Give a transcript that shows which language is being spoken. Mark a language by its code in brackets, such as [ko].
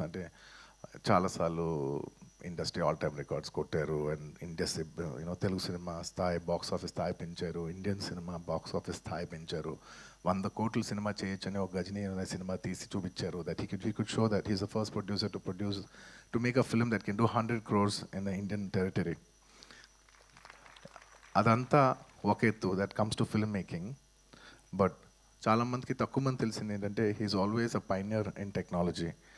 [te] అంటే చాలాసార్లు industry all time records కొట్టారు. అండ్ ఇండస్ట్రీ తెలుగు సినిమా స్థాయి బాక్స్ ఆఫీస్ స్థాయి పెంచారు, ఇండియన్ సినిమా బాక్స్ ఆఫీస్ స్థాయి పెంచారు. 100 కోట్ల సినిమా చేయొచ్చని ఒక గజనీ అనే సినిమా తీసి చూపించారు. [en] That he could show that he's the first producer to make a film that can do 100 crores in the Indian territory. [te] అదంతా ఒక ఎత్తు, [en] That comes to film making. But [te] చాలామందికి తక్కువ మంది తెలిసింది ఏంటంటే [en] He is always a pioneer in technology.